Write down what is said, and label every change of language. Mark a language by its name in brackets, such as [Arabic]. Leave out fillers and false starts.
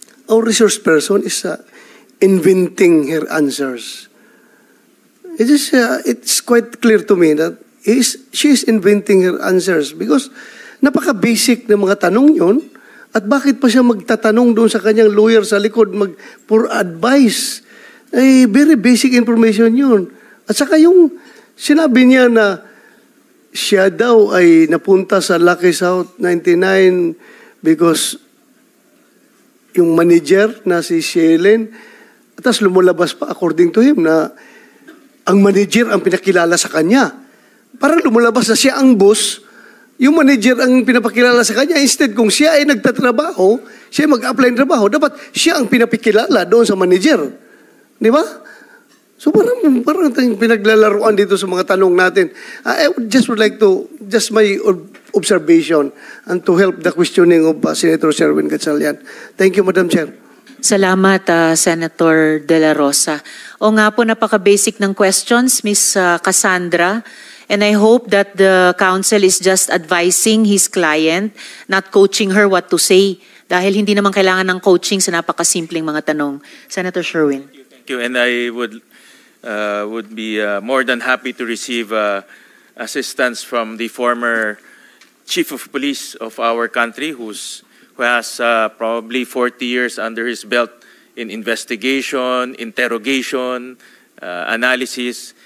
[English] our resource person is inventing her answers. It's quite clear to me that she is inventing her answers because [Filipino] napaka-basic na mga tanong yun. At bakit pa siya magtatanong doon sa kanyang lawyer sa likod for advice? [English] Ay, very basic information yun. [Filipino] At saka yung sinabi niya na siya daw ay napunta sa Lucky South 99 because yung manager na si Shailen, at tas lumulabas pa [English] according to him [Filipino] na ang manager ang pinakilala sa kanya. Parang lumulabas na siya ang boss, yung manager ang pinapakilala sa kanya. Instead, kung siya ay nagtatrabaho, siya ay mag-apply ng trabaho, dapat siya ang pinapakilala doon sa manager. Di ba? So parang tayong pinaglalaruan dito sa mga tanong natin. [English] I would like to, just my observation and to help the questioning of Senator Sherwin Gatchalian. Thank you, Madam Chair. [Filipino] Salamat, Senator De La Rosa. O nga po, napaka-basic ng questions, Ms. Cassandra. [English] And I hope that the counsel is just advising his client, not coaching her what to say. [Filipino] Dahil hindi naman kailangan ng coaching sa napakasimpleng mga tanong. [English] Senator Sherwin. Thank you. And I would be more than happy to receive assistance from the former chief of police of our country who has probably 40 years under his belt in investigation, interrogation, analysis.